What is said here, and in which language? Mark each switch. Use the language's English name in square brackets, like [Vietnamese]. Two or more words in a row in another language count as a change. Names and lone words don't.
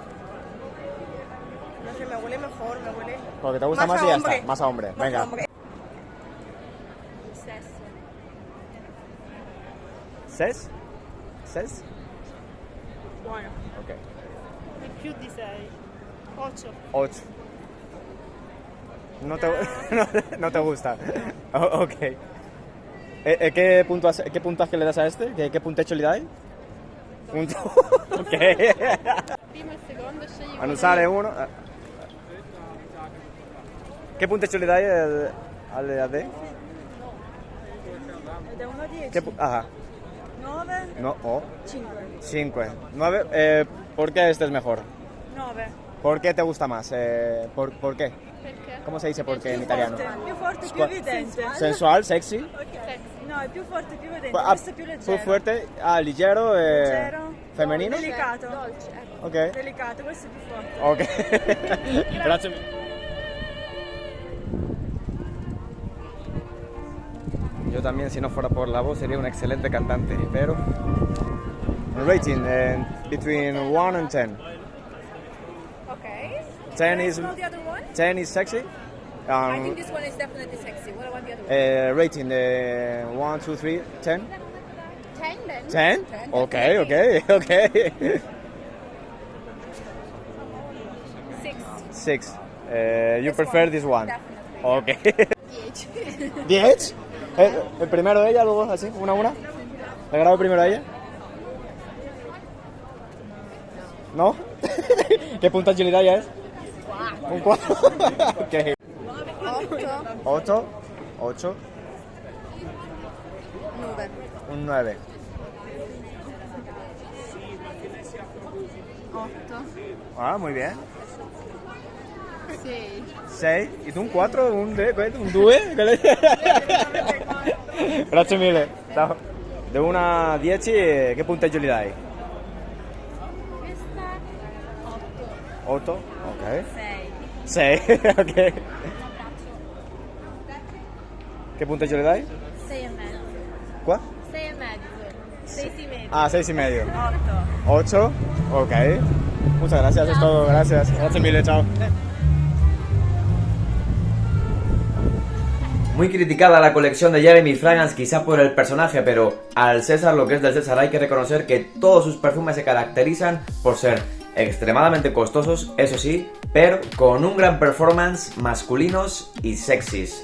[Spanish] No sé, me huele mejor, me huele. Porque te gusta Más más a y ya hombre. está. Más a hombre. Más Venga. hombre. 6? 6? [Italian] Buono, Ok. di più di 6. 8. 8. [Spanish] No te gusta. Ok. ¿Qué puntaje le das a este? [Italian] ¿Qué punteggio le dai? Punto. Ok. Prima e seconda scegli A usare uno. ¿Qué punteggio le dai al D? Da 1 a 10. [Spanish] Ajá. 9. No, 5. 5. 9. ¿Por qué este es mejor? 9. ¿Por qué te gusta más? ¿Por qué? [Italian] Perché? [Spanish] ¿Cómo se dice por qué en italiano? [Italian] Più forte, più Squa- evidente. [Spanish] Sensual, sexy. [Italian] No, è più forte, più evidente. Ah, Questo è più leggero. più fuerte, leggero, Leggero. [Spanish] femenino. [Italian] Delicato. Ok. Delicato, questo è più forte. Ok. Grazie mille. [Spanish] Yo también, si no fuera por la voz, sería un excelente cantante, pero... [English] Rating, between 1 and 10. Okay. 10 is, Smell the other one? 10 is sexy. I think this one is definitely sexy. What about the other one? Rating, 1, 2, 3, 10. 10 then. 10? 10, Okay, definitely. okay. 6. 6. You prefer this one? Definitely. Okay. 10. 10. [Spanish] El primero de ella, luego así, una a una. ¿Le grabo primero a ella? ¿No? ¿Qué puntuación ya es? Un 4. Ok. 8. 8. 9. Un 9. 8. Ah, muy bien. 6. 6. ¿Y tú un 4? ¿Un 2? [Italian] Grazie mille. Ciao. De 1 a 10, che punteggio gli dai? Questa 8. Ok. 6. 6. Ok. Che punteggio le dai? 6 e mezzo. Qua? 6 e mezzo. 6 e mezzo. [Spanish] Ah, 6 y medio. 8. 8. Ok. Muchas gracias, es todo. Gracias. [Italian] Grazie mille, chao. [Spanish] Muy criticada la colección de Jeremy Fragrance quizá por el personaje, pero al César lo que es del César hay que reconocer que todos sus perfumes se caracterizan por ser extremadamente costosos, eso sí, pero con un gran performance, masculinos y sexys.